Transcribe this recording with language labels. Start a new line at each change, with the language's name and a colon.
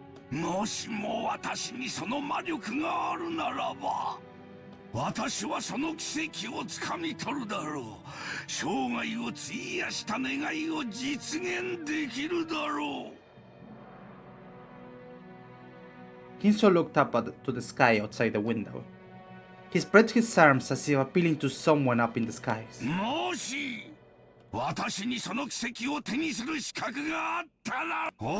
Japanese: もしも私にその魔力があるならば、私はその奇跡をつかみ取るだろう。生涯を費やした願いを実現できるだろう。
English: Kinso looked up to the sky outside the window. He spread his arms as if appealing to someone up in the skies.
Japanese: もし私にその奇跡を手にする資格があったら、